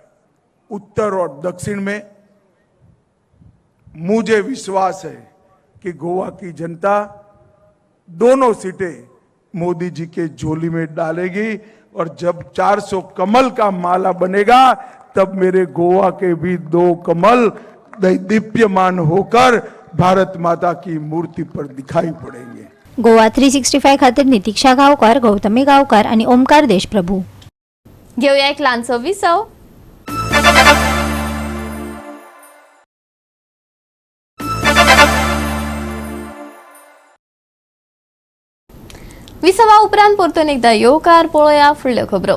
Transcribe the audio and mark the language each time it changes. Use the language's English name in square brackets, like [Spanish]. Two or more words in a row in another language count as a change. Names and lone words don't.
[Hindi] उत्तर और दक्षिण में मुझे विश्वास है कि गोवा की जनता दोनों सीटें मोदी जी के झोली में डालेगी और जब 400 कमल का माला बनेगा तब मेरे गोवा के भी 2 कमल दीप्यमान होकर भारत माता की मूर्ति पर दिखाई पड़ेंगे। [Konkani] गोवा 365 खातीर नितीक्षा गावकार, गौतमी गावकार आणि ओमकार देशप्रभू. घेऊया एक लहानसं विसव. विसवा उपरांत परतून एकदा येवकार पळोवया फुडल्यो खबरो.